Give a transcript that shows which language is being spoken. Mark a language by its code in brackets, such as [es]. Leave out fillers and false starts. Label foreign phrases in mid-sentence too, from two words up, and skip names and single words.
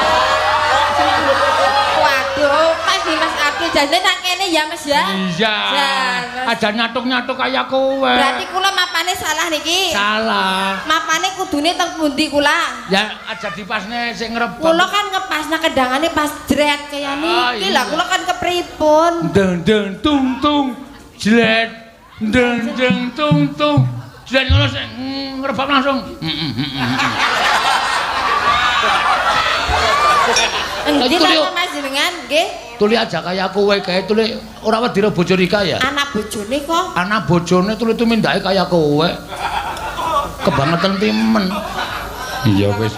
[jv] Waduh, pas di Mas Abdul jane nang kene ya Mas ya. Iya. Ada nyatuk-nyatuk kaya kowe. Berarti kula mapane salah niki. Salah. Mapane kudune teng pundi kula? Ya aja dipasne sing ngrebab. Kula kan ngepasna kedangane pas jret kaya niki lah kula kan kepripun? Deng deng tung tung jlet deng deng tung tung jlet ngono sing ngrebab langsung. Endi ta Mas jenengan nggih? Tuli aja kaya kowe kae tuli ora wedi bojo Rika ya. Anak bojone kok. Anak bojone tuli tumindake kaya kowe. Kebangetan timen. Iya wis.